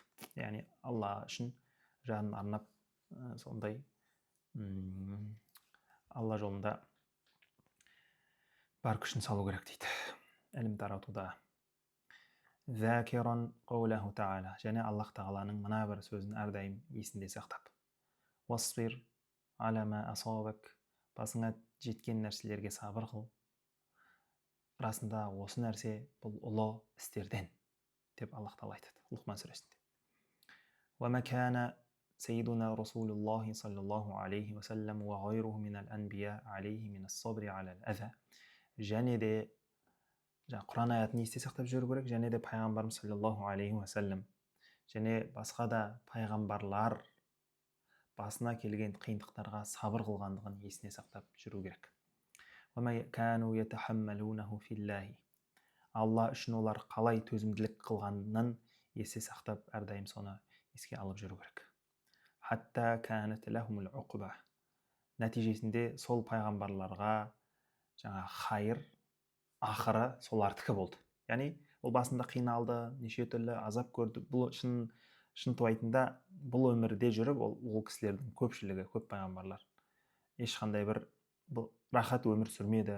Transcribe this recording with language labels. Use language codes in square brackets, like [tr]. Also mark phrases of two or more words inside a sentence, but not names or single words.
[kk] Яғни Алла үшін жанын арнап сондай Алла жолында бар күшін салу керек дейді. Ілім таратуда. [ar] ذاكرا قوله تعالى. [kk] Және Аллах тағаланың мына бір сөзін әрдайым есінде сақтап. [ar] واصبر على ما أصابك. [kk] Басыңа жеткен нәрселерге сабыр қыл. Расында осы нәрсе бұл ұлы істерден деп Аллах тағала айтады Лұқман сүресінде. [ar] وما كان سيدنا رسول الله صلى الله عليه وسلم وغيره من الأنبياء عليه من الصبر على الأذى. [kk] Және де Құран аятын есте сақтап жүру керек, және де пайғамбарымыз [ar] صلى الله عليه وسلم, [kk] және басқа да пайғамбарлар басына келген қиындықтарға сабыр қылғандығын есіне сақтап жүру керек. Алла үшін олар қалай төзімділік қылғанын есте сақтап, әрдайым соны еске алып жүру керек. [ar] حتى كانت لهم العقبى. [kk] Нәтижесінде сол пайғамбарларға хайыр, ақыры солардікі болды. Яғни ол басында қиналды, неше түрлі азап көрді. Бұл шынтуайтында бұл өмірде жүріп, ол кісілердің көпшілігі, көп пайғамбарлар ешқандай бір рахат өмір сүрмеді.